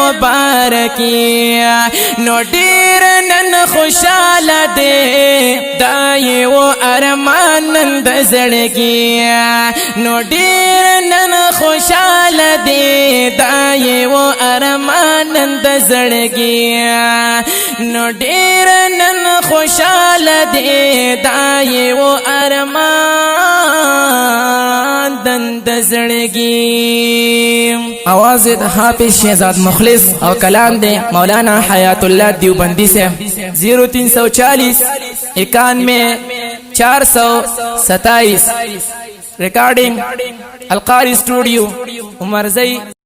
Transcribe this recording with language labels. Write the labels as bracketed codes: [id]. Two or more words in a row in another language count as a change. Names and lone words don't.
[ps] مبارکي نو ډیر نن خوشاله دی دای و ارمان د زړګي نو ډیر نن خوشاله دی دای و ارمان د زړګي نو ډیر نن خوشاله دی دای و ارمان د زړګي [ur] आवाज حافظ شہزاد مخلص اور کلام دے مولانا حیات اللہ دیوبندی سے 0340 91 427 ریکارڈنگ القاری اسٹوڈیو عمر زئی